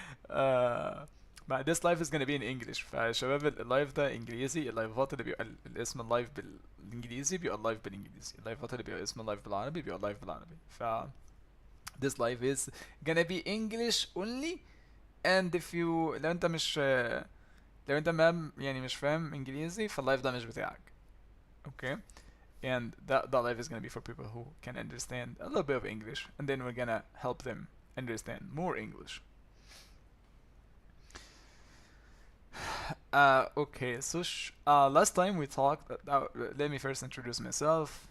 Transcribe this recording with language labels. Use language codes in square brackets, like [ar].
[ar] آه، مع [en] this live is gonna be in English. [ar] فشباب اللايف ده انجليزي. اللايفات اللي بيبقى الاسم اللايف بالانجليزي بيبقى اللايف بالانجليزي. اللايفات اللي بيبقى اسم اللايف بالعربي بيبقى اللايف بالعربي. [en] this live is gonna be English only. and if you [ar] لو انت مش لو انت ما يعني مش فاهم انجليزي فاللايف ده مش بتاعك. [en] Okay. And that live is gonna be for people who can understand a little bit of English, and then we're gonna help them understand more English. Okay, so last time we talked. Let me first introduce myself.